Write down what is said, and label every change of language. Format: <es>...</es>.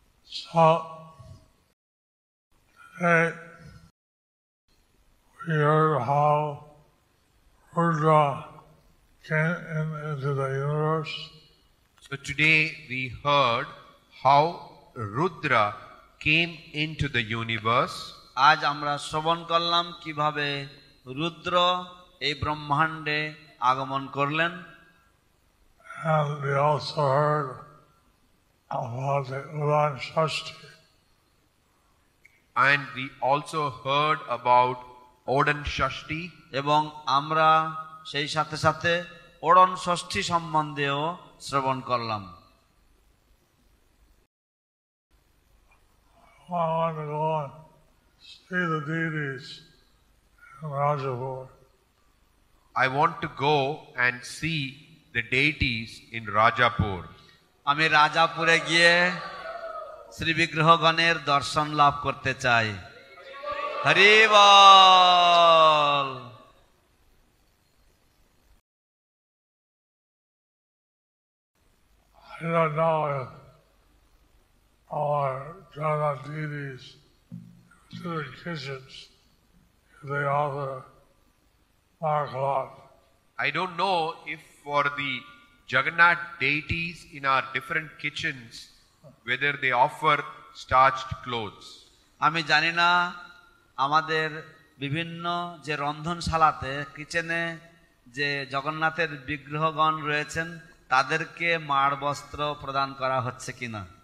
<en>So today we heard how Rudra came into the universe. So today we heard how Rudra came into the universe.</en> <bn>আজ আমরা শ্রবণ করলাম কিভাবে রুদ্র এই ব্রহ্মাণ্ডে আগমন করলেন।</bn> <en>And we also heard about the Udan Shashti. And we also heard about Odan Shashti.</en> <bn>এবং আমরা সেই সাথে সাথে ওড়ন ষষ্ঠী সম্বন্ধেও শ্রবণ করলাম।</bn> <en>I want to go and see the deities in Rajapur. I want to go and see the deities in Rajapur.</en> <bn>আমি রাজাপুরে গিয়ে শ্রী বিগ্রহগণের দর্শন লাভ করতে চাই। হরি বল।</bn> <en>I don't know if our Jagannath deities to their kitchens, if they offer markalat. I don't know if for the Jagannath deities in our different kitchens, whether they offer starched clothes.</en> <bn>আমি জানি না আমাদের বিভিন্ন যে রন্ধনশালাতে কিচেনে যে জগন্নাথের বিগ্রহগণ রয়েছেন তাদেরকে মাড় বস্ত্র প্রদান করা হচ্ছে কিনা।</bn>